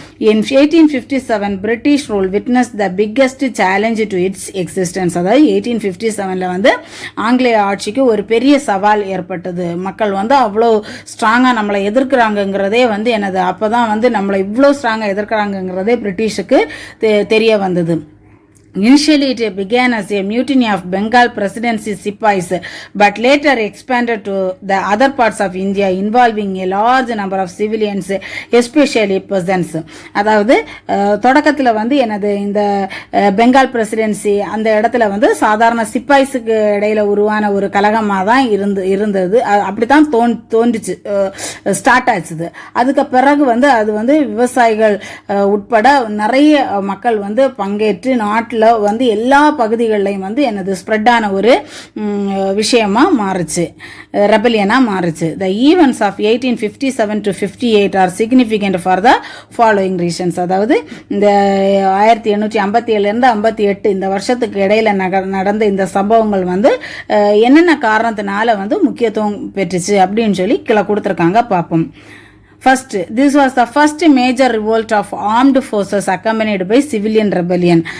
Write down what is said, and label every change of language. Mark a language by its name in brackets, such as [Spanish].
[English] In 1857 British rule witness the biggest challenge to its existence. [Tamil] அதாவது 1857 வந்து ஆங்கிலேய ஆட்சிக்கு ஒரு பெரிய சவால் ஏற்பட்டது. மக்கள் வந்து அவ்வளோ ஸ்ட்ராங்காக நம்மளை எதிர்க்கிறாங்கங்கிறதே வந்து எனது அப்போதான் வந்து நம்மளை இவ்வளோ ஸ்ட்ராங்காக எதிர்க்கிறாங்கங்கிறதே பிரிட்டிஷுக்கு தெரிய வந்தது. [English] Initially, it began as a mutiny of Bengal presidency Sipais, but later expanded to the other parts of India, involving a large number of civilians, especially peasants. [Tamil] அதாவது தொடக்கத்தில் வந்து எனது இந்த பெங்கால் பிரசிடென்சி அந்த இடத்துல வந்து சாதாரண சிப்பாய்ஸுக்கு இடையில உருவான ஒரு கலகமாக தான் இருந்தது. அப்படி தான் தோன்றுச்சு, ஸ்டார்ட் ஆச்சுது. அதுக்கு பிறகு வந்து அது வந்து விவசாயிகள் உட்பட நிறைய மக்கள் வந்து பங்கேற்று நாட்டில் வந்து எல்லா பகுதிகளிலையும் வந்து எனது ஸ்ப்ரெட்டான ஒரு விஷயமா மாறுச்சு, ரெபலியனாக மாறுச்சு. [English] The events of 1857 to 58 are significant for the following reasons. [Tamil] அதாவது இந்த 1857 58 இந்த வருஷத்துக்கு இடையில நடந்த இந்த சம்பவங்கள் வந்து என்னென்ன காரணத்தினால வந்து முக்கியத்துவம் பெற்றுச்சு அப்படின்னு சொல்லி கீழே கொடுத்துருக்காங்க, பார்ப்போம். [English] First, this was the first major revolt of armed forces accompanied by civilian rebellion.